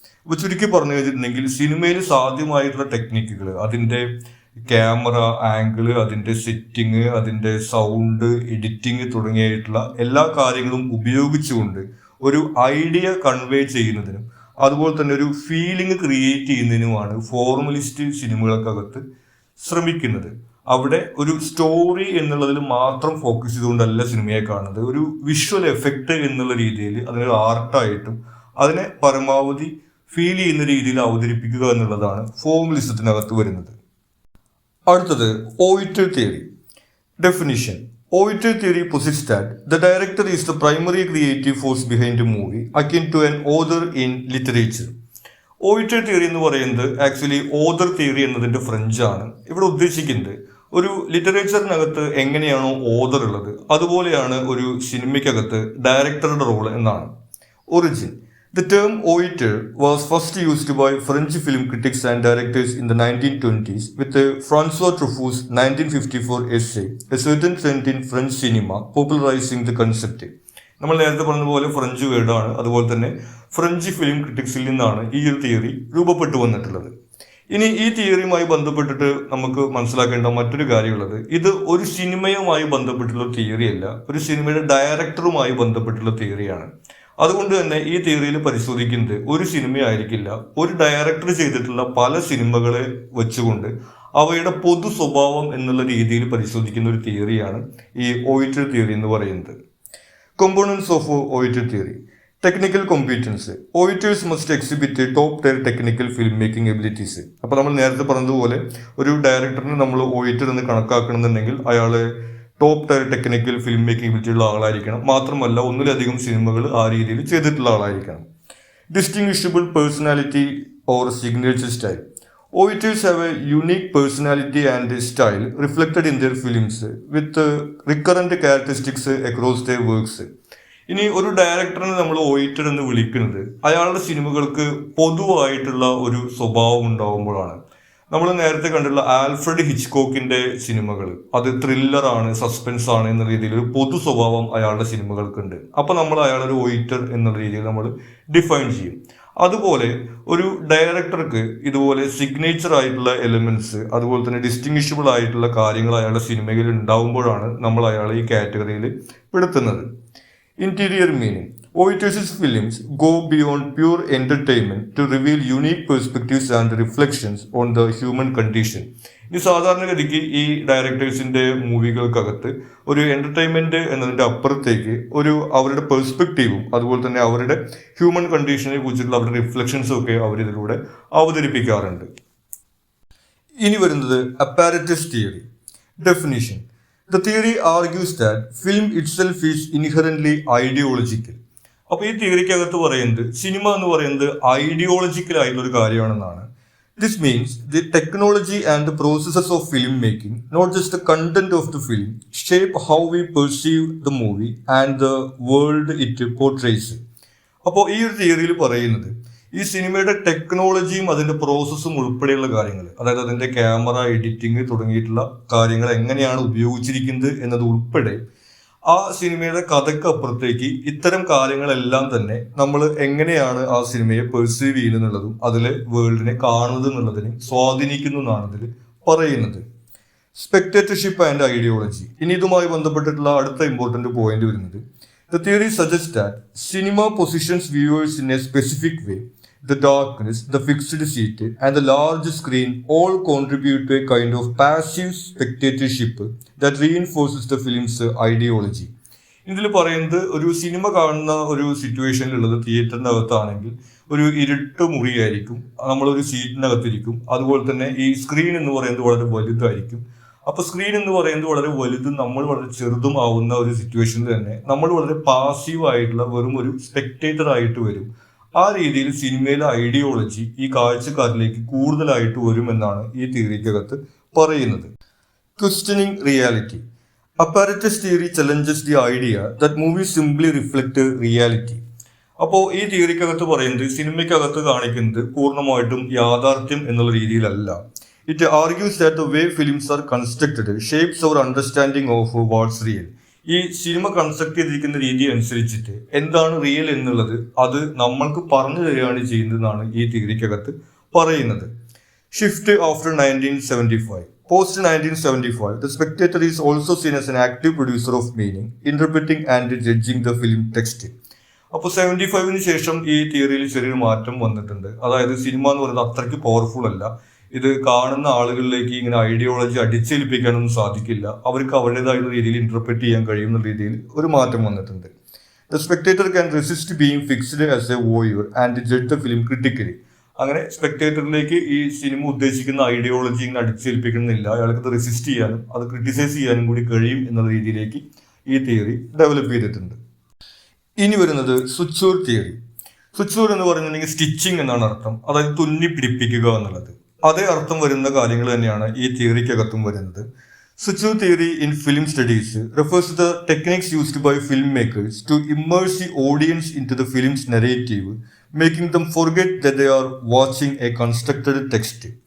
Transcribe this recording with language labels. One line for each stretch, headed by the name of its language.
Malayalam: ഇപ്പൊ ചുരുക്കി പറഞ്ഞു കഴിഞ്ഞിട്ടുണ്ടെങ്കിൽ സിനിമയിൽ സാധ്യമായിട്ടുള്ള ടെക്നിക്കുകൾ, അതിന്റെ ക്യാമറ ആംഗിള്, അതിന്റെ സെറ്റിങ്, അതിന്റെ സൗണ്ട്, എഡിറ്റിംഗ് തുടങ്ങിയിട്ടുള്ള എല്ലാ കാര്യങ്ങളും ഉപയോഗിച്ചുകൊണ്ട് ഒരു ഐഡിയ കൺവേ ചെയ്യുന്നതിനും അതുപോലെ തന്നെ ഒരു ഫീലിംഗ് ക്രിയേറ്റ് ചെയ്യുന്നതിനുമാണ് ഫോർമലിസ്റ്റ് സിനിമകൾക്കകത്ത് ശ്രമിക്കുന്നത്. അവിടെ ഒരു സ്റ്റോറി എന്നുള്ളതിൽ മാത്രം ഫോക്കസ് ചെയ്തുകൊണ്ടല്ല സിനിമയെ കാണുന്നത്. ഒരു വിഷ്വൽ എഫക്റ്റ് എന്നുള്ള രീതിയിൽ അതിനൊരു ആർട്ടായിട്ടും അതിനെ പരമാവധി ഫീൽ ചെയ്യുന്ന രീതിയിൽ അവതരിപ്പിക്കുക എന്നുള്ളതാണ് ഫോർമലിസത്തിനകത്ത് വരുന്നത്. അടുത്തത് ഓയിറ്റർ theory.
English: Definition: auteur theory posits that the director is the primary creative force behind a movie, akin to an author in literature.
Malayalam: ഓയിറ്റർ theory എന്ന് പറയുന്നത് ആക്ച്വലി ഓതർ തിയറി എന്നതിന്റെ ഫ്രഞ്ച് ആണ്. ഇവിടെ ഉദ്ദേശിക്കുന്നത് ഒരു ലിറ്ററേച്ചറിനകത്ത് എങ്ങനെയാണോ ഓതർ ഉള്ളത് അതുപോലെയാണ് ഒരു സിനിമയ്ക്കകത്ത് ഡയറക്ടറുടെ റോൾ എന്നാണ്.
English: Origin: The term auteur was first used by French film critics and directors in the 1920s with François Truffaut's 1954 essay, A Certain Trend in French Cinema, popularizing the concept.
Malayalam: നമ്മൾ നേരത്തെ പറഞ്ഞതുപോലെ French വേർഡാണ്. അതുപോലെ തന്നെ French film ക്രിറ്റിക്സിൽ നിന്നാണ് ഈ ഒരു theory രൂപപ്പെട്ടു വന്നിട്ടുള്ളത്. ഇനി ഈ തിയറിയുമായി ബന്ധപ്പെട്ടിട്ട് നമുക്ക് മനസ്സിലാക്കേണ്ട മറ്റൊരു കാര്യമുള്ളത്, ഇത് ഒരു സിനിമയുമായി ബന്ധപ്പെട്ടുള്ള തിയറിയല്ല, ഒരു സിനിമയുടെ ഡയറക്ടറുമായി ബന്ധപ്പെട്ടുള്ള തിയറിയാണ്. അതുകൊണ്ട് തന്നെ ഈ തിയറിയിൽ പരിശോധിക്കുന്നത് ഒരു സിനിമയായിരിക്കില്ല, ഒരു ഡയറക്ടർ ചെയ്തിട്ടുള്ള പല സിനിമകളെ വെച്ചുകൊണ്ട് അവയുടെ പൊതു സ്വഭാവം എന്നുള്ള രീതിയിൽ പരിശോധിക്കുന്ന ഒരു തിയറിയാണ് ഈ ഓയിറ്റർ തിയറി എന്ന് പറയുന്നത്.
English: Components of auteur theory. Technical competence. Auteurs must exhibit top tier technical filmmaking abilities.
Malayalam: അപ്പോൾ നമ്മൾ നേരത്തെ പറഞ്ഞതുപോലെ ഒരു ഡയറക്ടറിന് നമ്മൾ ഓയിറ്റർ എന്ന് കണക്കാക്കണമെന്നുണ്ടെങ്കിൽ അയാൾ top tier technical film making ability ഉള്ള ആളായിരിക്കണം. മാത്രമല്ല ഒന്നിലധികം സിനിമകൾ ആ രീതിയിൽ ചെയ്തിട്ടുള്ള ആളായിരിക്കണം.
English: Distinguishable personality or signature style. Auteurs have a unique personality and style reflected in their films with recurrent characteristics across their works.
Malayalam: ഇനി ഒരു ഡയറക്ടറിനെ നമ്മൾ ഓയിറ്റർ എന്ന് വിളിക്കുന്നത് അയാളുടെ സിനിമകൾക്ക് പൊതുവായിട്ടുള്ള ഒരു സ്വഭാവം ഉണ്ടാവുമ്പോഴാണ്. നമ്മൾ നേരത്തെ കണ്ടുള്ള ആൽഫ്രഡ് ഹിച്ച്കോക്കിന്റെ സിനിമകൾ അത് ത്രില്ലറാണ്, സസ്പെൻസ് ആണ് എന്ന രീതിയിൽ ഒരു പൊതു സ്വഭാവം അയാളുടെ സിനിമകൾക്കുണ്ട്. അപ്പൊ നമ്മൾ അയാളൊരു ഓയിറ്റർ എന്നുള്ള രീതിയിൽ നമ്മൾ ഡിഫൈൻ ചെയ്യും. അതുപോലെ ഒരു ഡയറക്ടർക്ക് ഇതുപോലെ സിഗ്നേച്ചർ ആയിട്ടുള്ള എലിമെന്റ്സ്, അതുപോലെ തന്നെ ഡിസ്റ്റിങ്വിഷബിൾ ആയിട്ടുള്ള കാര്യങ്ങൾ അയാളുടെ സിനിമയിൽ ഉണ്ടാവുമ്പോഴാണ് നമ്മൾ അയാളെ ഈ കാറ്റഗറിയിൽ പെടുത്തുന്നത്.
English: Interior meaning. OIT's films go beyond pure entertainment to reveal unique perspectives and reflections on the human condition.
Malayalam: ഇനി സാധാരണഗതിക്ക് ഈ ഡയറക്ടേഴ്സിന്റെ മൂവികൾക്കകത്ത് ഒരു എന്റർടൈൻമെന്റ് എന്നതിന്റെ അപ്പുറത്തേക്ക് ഒരു അവരുടെ പെർസ്പെക്റ്റീവും അതുപോലെ തന്നെ അവരുടെ ഹ്യൂമൻ കണ്ടീഷനെ കുറിച്ചുള്ള അവരുടെ റിഫ്ലക്ഷൻസും ഒക്കെ അവർ ഇതിലൂടെ അവതരിപ്പിക്കാറുണ്ട്. ഇനി വരുന്നത് apparatus theory.
English: Definition: The theory argues that film itself is inherently ideological.
Malayalam: അപ്പോൾ ഈ തിയറിക്കകത്ത് പറയുന്നത് സിനിമ എന്ന് പറയുന്നത് ഐഡിയോളജിക്കൽ ആയിട്ടുള്ള ഒരു കാര്യമാണെന്നാണ്.
English: This means the technology and the processes of film making, not just the content of the film, shape how we perceive the movie and the world it portrays.
Malayalam: അപ്പോൾ ഈ ഒരു തിയറിയിൽ പറയുന്നത് ഈ സിനിമയുടെ ടെക്നോളജിയും അതിന്റെ പ്രോസസ്സും ഉൾപ്പെടെയുള്ള കാര്യങ്ങൾ, അതായത് അതിന്റെ ക്യാമറ, എഡിറ്റിംഗ് തുടങ്ങിയിട്ടുള്ള കാര്യങ്ങൾ എങ്ങനെയാണ് ഉപയോഗിച്ചിരിക്കുന്നത് എന്നത് ഉൾപ്പെടെ ആ സിനിമയുടെ കഥക്കപ്പുറത്തേക്ക് ഇത്തരം കാര്യങ്ങളെല്ലാം തന്നെ നമ്മൾ എങ്ങനെയാണ് ആ സിനിമയെ പെർസീവ് ചെയ്യുന്നതെന്നുള്ളതും അതിലെ വേൾഡിനെ കാണുന്നത് എന്നുള്ളതിനെ സ്വാധീനിക്കുന്നു എന്നാണ് ഇതിൽ പറയുന്നത്.
English: Spectatorship and ideology.
Malayalam: ഇനി ഇതുമായി ബന്ധപ്പെട്ടിട്ടുള്ള അടുത്ത ഇമ്പോർട്ടന്റ് പോയിന്റ് വരുന്നത്,
English: the theory suggests that cinema positions viewers in a specific way. The darkness, the fixed seat, and the large screen all contribute to a kind of passive spectatorship that reinforces the film's ideology.
Malayalam: ഇതിൽ പറയുന്നത് ഒരു cinema കാണുന്ന ഒരു സിറ്റുവേഷനിലുള്ളത് തിയേറ്ററിൻ്റെ അകത്താണെങ്കിൽ ഒരു ഇരുട്ട് മുറിയായിരിക്കും, നമ്മളൊരു സീറ്റിനകത്തിരിക്കും. അതുപോലെ തന്നെ ഈ സ്ക്രീൻ എന്ന് പറയുന്നത് വളരെ വലുതായിരിക്കും. അപ്പൊ സ്ക്രീൻ എന്ന് പറയുന്നത് വളരെ വലുതും നമ്മൾ വളരെ ചെറുതും ആവുന്ന ഒരു സിറ്റുവേഷനിൽ തന്നെ നമ്മൾ വളരെ പാസീവ് ആയിട്ടുള്ള വെറും ഒരു സ്പെക്ടേറ്റർ ആയിട്ട് വരും. ആ രീതിയിൽ സിനിമയിലെ ഐഡിയോളജി ഈ കാഴ്ചക്കാരിലേക്ക് കൂടുതലായിട്ട് വരുമെന്നാണ് ഈ തിയറിക്കകത്ത് പറയുന്നത്.
English: Questioning reality. Apparatus theory challenges the idea that movies simply reflect reality.
Malayalam: അപ്പോൾ ഈ തിയറിക്കകത്ത് പറയുന്നത് സിനിമയ്ക്കകത്ത് കാണിക്കുന്നത് പൂർണ്ണമായിട്ടും യാഥാർത്ഥ്യം എന്നുള്ള രീതിയിലല്ല.
English: It argues that the way films are constructed shapes our understanding of what's real.
Malayalam: ഈ സിനിമ കൺസ്ട്രക്ട് ചെയ്തിരിക്കുന്ന രീതി അനുസരിച്ചിട്ട് എന്താണ് റിയൽ എന്നുള്ളത് അത് നമ്മൾക്ക് പറഞ്ഞു തരികയാണ് ചെയ്യുന്നതെന്നാണ് ഈ തിയറിക്കകത്ത് പറയുന്നത്.
English: Shift after 1975. Post 1975, the spectator is also seen as an active producer of meaning, interpreting and judging the film text.
Malayalam: അപ്പോൾ 75-ന് ശേഷം ഈ തിയറിയിൽ ചെറിയൊരു മാറ്റം വന്നിട്ടുണ്ട്. അതായത് സിനിമ എന്ന് പറയുന്നത് അത്രയ്ക്ക് പവർഫുൾ അല്ല. ഇത് കാണുന്ന ആളുകളിലേക്ക് ഇങ്ങനെ ഐഡിയോളജി അടിച്ചേൽപ്പിക്കാനൊന്നും സാധിക്കില്ല. അവർക്ക് അവരുടേതായിട്ടുള്ള രീതിയിൽ ഇന്റർപ്രറ്റ് ചെയ്യാൻ കഴിയുന്ന രീതിയിൽ ഒരു മാറ്റം വന്നിട്ടുണ്ട്.
English: The spectator can resist being fixed as a voyeur and judge the film critically.
Malayalam: അങ്ങനെ സ്പെക്ടേറ്ററിലേക്ക് ഈ സിനിമ ഉദ്ദേശിക്കുന്ന ഐഡിയോളജി ഇങ്ങനെ അടിച്ചേൽപ്പിക്കുന്നില്ല. അയാൾക്ക് അത് റെസിസ്റ്റ് ചെയ്യാനും അത് ക്രിട്ടിസൈസ് ചെയ്യാനും കൂടി കഴിയും എന്നുള്ള രീതിയിലേക്ക് ഈ തിയറി ഡെവലപ്പ് ചെയ്തിട്ടുണ്ട്. ഇനി വരുന്നത് സുച്ചൂർ തിയറി. സുച്ചൂർ എന്ന് പറയുന്നുണ്ടെങ്കിൽ സ്റ്റിച്ചിങ് എന്നാണ് അർത്ഥം, അതായത് തുന്നി പിടിപ്പിക്കുക എന്നുള്ളത്. അതേ അർത്ഥം വരുന്ന കാര്യങ്ങൾ തന്നെയാണ് ഈ തിയറിക്കകത്തും വരുന്നത്.
English: Suture theory in film studies refers to the techniques used by filmmakers to immerse the audience into the film's narrative, making them forget that they are watching a constructed text.